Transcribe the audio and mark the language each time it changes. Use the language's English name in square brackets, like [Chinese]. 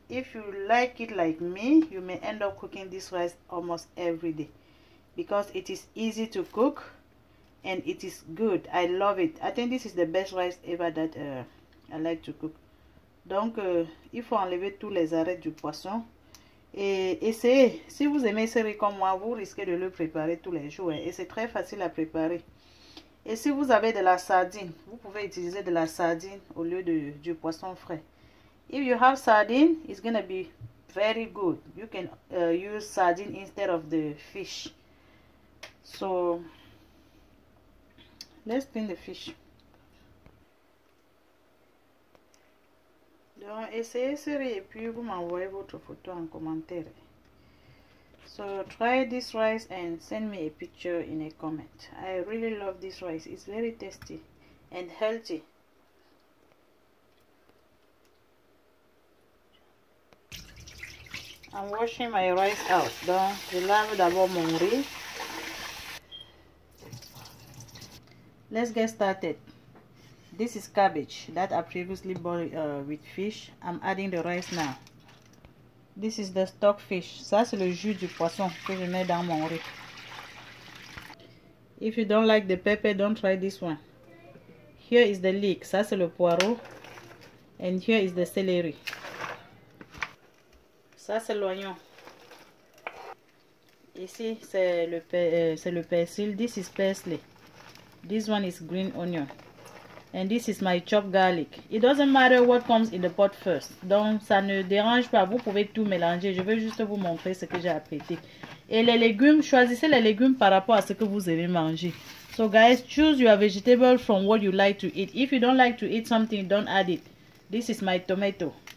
[English] If you like it like me, you may end up cooking this rice almost every day. Because it is easy to cook. And it is good. I love it. I think this is the best rice ever that I like to cook. [French] Donc, il faut enlever tous les arêtes du poisson. Et essayez. Si vous aimez ce riz comme moi, vous risquez de le préparer tous les jours. Et c'est très facile à préparer. Et si vous avez de la sardine, vous pouvez utiliser de la sardine au lieu du poisson frais. [English] If you have sardine, it's going to be very good. You can use sardine instead of the fish. So let's clean the fish. [French] Donc, essayez ce riz et puis vous m'envoyez votre photo en commentaire. [English] So, try this rice and send me a picture in a comment. I really love this rice. It's very tasty and healthy. I'm washing my rice out. [French] Donc, je lave d'abord mon riz. [English] Let's get started. This is cabbage that I previously boiled with fish. I'm adding the rice now. This is the stock fish. [French] Ça, c'est le jus du poisson que je mets dans mon riz. [English] If you don't like the pepper, don't try this one. Here is the leek. [French] Ça, c'est le poireau. [English] And here is the celery. [French] Ça, c'est l'oignon. Ici, c'est le persil. [English] This is parsley. This one is green onion. And this is my chopped garlic. It doesn't matter what comes in the pot first. [French] Donc, ça ne dérange pas. Vous pouvez tout mélanger. Je vais juste vous montrer ce que j'ai apprêté. Et les légumes, choisissez les légumes par rapport à ce que vous aimez manger. [English] So, guys, choose your vegetable from what you like to eat. If you don't like to eat something, don't add it. This is my tomato.